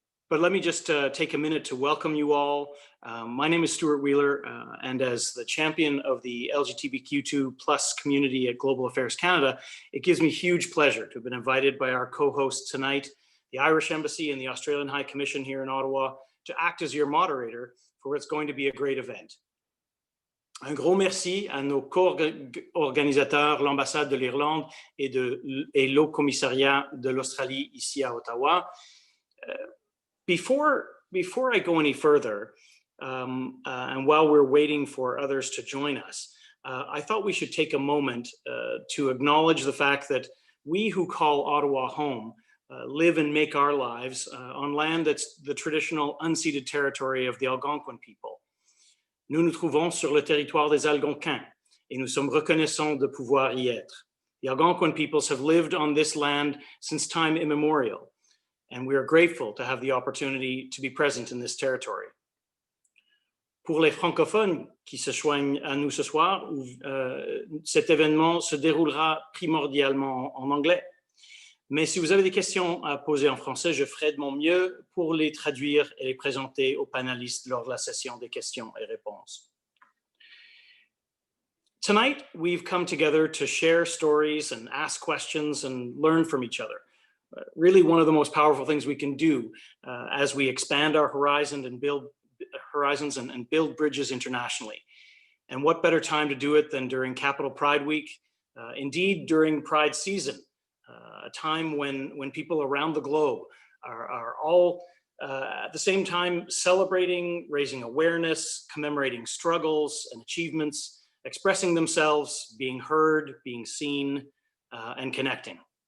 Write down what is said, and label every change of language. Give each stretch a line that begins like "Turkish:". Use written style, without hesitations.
English: But let me just take a minute to welcome you all. My name is Stuart Wheeler, and as the champion of the LGBTQ2+ community at Global Affairs Canada, it gives me huge pleasure to have been invited by our co-hosts tonight, the Irish Embassy and the Australian High Commission here in Ottawa, to act as your moderator for what's going to be a great event.
French: Un gros merci à nos co-organisateurs, l'ambassade de l'Irlande et l'Haut Commissariat de l'Australie ici à Ottawa.
English: Before I go any further, and while we're waiting for others to join us, I thought we should take a moment to acknowledge the fact that we who call Ottawa home live and make our lives on land that's the traditional unceded territory of the Algonquin people.
French: Nous nous trouvons sur le territoire des Algonquins et nous sommes reconnaissants de pouvoir y être.
English: The Algonquin peoples have lived on this land since time immemorial, and we are grateful to have the opportunity to be present in this territory.
French: Pour les francophones qui se joignent à nous ce soir, cet événement se déroulera primordialement en anglais. Mais si vous avez des questions à poser en français, je ferai de mon mieux pour les traduire et les présenter aux panélistes lors de la session des questions et réponses.
English: Tonight, we've come together to share stories and ask questions and learn from each other. Really one of the most powerful things we can do as we expand our horizons and build bridges internationally. And what better time to do it than during Capital Pride Week, indeed during Pride season, a time when people around the globe are all at the same time celebrating, raising awareness, commemorating struggles and achievements, expressing themselves, being heard, being seen, and connecting.